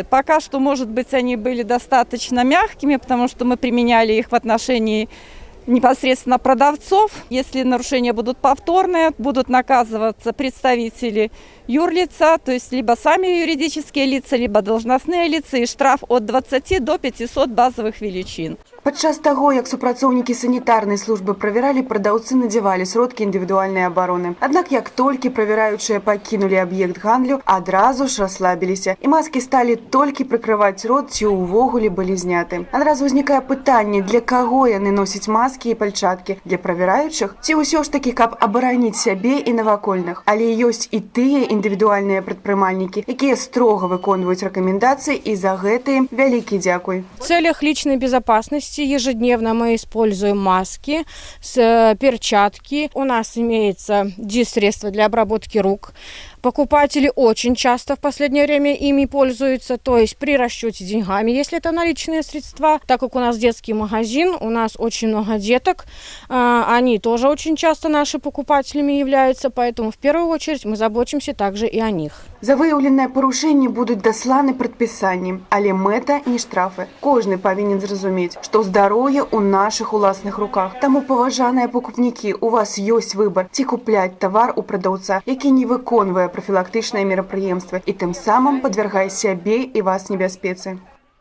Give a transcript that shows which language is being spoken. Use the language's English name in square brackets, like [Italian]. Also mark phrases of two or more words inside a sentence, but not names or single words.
[Russian] Пока что, может быть, они были достаточно мягкими, потому что мы применяли их в отношении непосредственно продавцов. Если нарушения будут повторные, будут наказываться представители юрлица, то есть либо сами юридические лица, либо должностные лица, и штраф от 20 до 500 базовых величин. [Belarusian] Падчас таго, як супрацоўнікі санітарнай службы правяралі, прадаўцы надзявалі сродкі індывідуальнай абароны. Аднак, як толькі правяраючыя пакінулі аб'ект гандлю, адразу ж расслабіліся, і маскі сталі толькі прыкрываць рот, ці ўвогуле былі зняты. Адразу ўзнікае пытанне, для каго яны носяць маскі і пальчаткі? Для правяраючых? Ці ўсё ж такі, каб абараніць сябе і навакольных? Але ёсць і тыя індывідуальныя прадпрымальнікі, якія строга выконваюць рэкамендацыі, і за гэта ім вялікі дзякуй. [Russian] В целях личной безопасности ежедневно мы используем маски, перчатки. У нас имеется дис-средство для обработки рук. Покупатели очень часто в последнее время ими пользуются, то есть при расчете деньгами, если это наличные средства. Так как у нас детский магазин, у нас очень много деток, они тоже очень часто наши покупателями являются, поэтому в первую очередь мы заботимся также и о них. [Belarusian] За выяўленыя парушэнні будуць дасланы прадпісанні, але мэта не штрафы. Кожны павінен зразумець, што здароўе ў нашых уласных руках. Таму, паважаныя пакупнікі, у вас ёсць выбар, ці купляць тавар у прадаўца, які не выконвае прафілактычныя мерапрыемствы і тым самым падвяргае сябе і вас небяспецы.